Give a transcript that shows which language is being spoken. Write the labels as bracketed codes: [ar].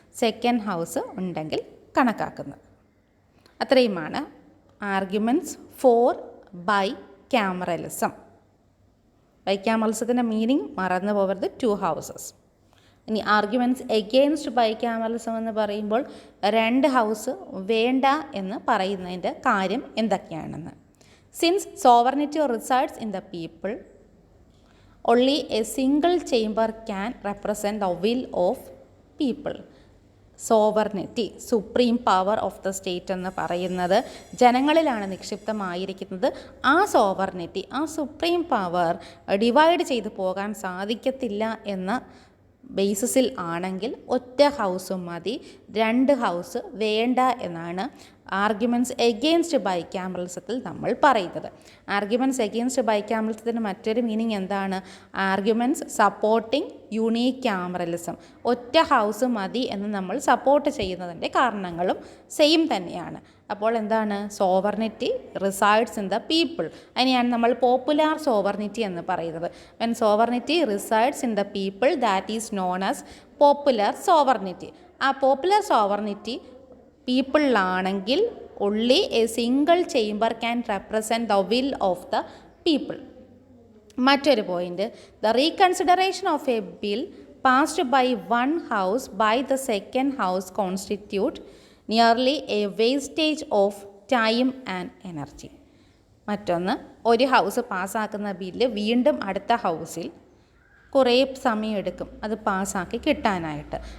[ml] Second house ഉണ്ടെങ്കിൽ കണക്കാക്കുന്നത്. അത്രയുമാണ് arguments four ബൈകാമറലിസം. ബൈകാമറലിസത്തിൻ്റെ meaning മറന്നു പോകരുത്, 2 ഹൗസസ്. ഇനി ആർഗ്യുമെൻറ്റ്സ് എഗെയിൻസ്റ്റ് ബൈകാമറലിസം എന്ന് പറയുമ്പോൾ 2 ഹൗസ് വേണ്ട എന്ന് പറയുന്നതിൻ്റെ കാര്യം എന്തൊക്കെയാണെന്ന്. [en] Since sovereignty resides in the people, only a single chamber can represent the will of people. [ml] Sovereignty, supreme power of the state എന്ന് പറയുന്നത് ജനങ്ങളിലാണ് നിക്ഷിപ്തമായിരിക്കുന്നത്. ആ സോവർണിറ്റി, ആ സുപ്രീം പവർ ഡിവൈഡ് ചെയ്തു പോകാൻ സാധിക്കത്തില്ല എന്ന ബേസിസിൽ ആണെങ്കിൽ ഒറ്റ ഹൗസും മതി, 2 ഹൗസ് വേണ്ട എന്നാണ് ആർഗ്യുമെൻറ്റ്സ് എഗെയിൻസ്റ്റ് ബൈകാമറലിസത്തിൽ നമ്മൾ പറയുന്നത്. ആർഗ്യുമെൻറ്റ്സ് എഗെയിൻസ്റ്റ് ബൈകാമറലിസത്തിൻ്റെ മറ്റൊരു മീനിങ് എന്താണ്? Arguments supporting യൂണികാമറലിസം. ഒറ്റ ഹൗസ് മതി എന്ന് നമ്മൾ സപ്പോർട്ട് ചെയ്യുന്നതിൻ്റെ കാരണങ്ങളും സെയിം തന്നെയാണ്. അപ്പോൾ എന്താണ്? [en] Sovereignty resides in the people. [ml] അതിനെയാണ് നമ്മൾ പോപ്പുലാർ സോവർണിറ്റി എന്ന് പറയുന്നത്. [en] When sovereignty resides in the people, that is known as popular sovereignty. [ml] ആ popular sovereignty പീപ്പിളിലാണെങ്കിൽ [en] only a single chamber can represent the will of the people. [ml] മറ്റൊരു point, [en] The reconsideration of a bill passed by 1 house by the second house constitute nearly a wastage of time and energy. [ml] മറ്റൊന്ന്, ഒരു house പാസ്സാക്കുന്ന bill വീണ്ടും അടുത്ത ഹൗസിൽ കുറേ സമയമെടുക്കും അത് പാസ്സാക്കി കിട്ടാനായിട്ട്.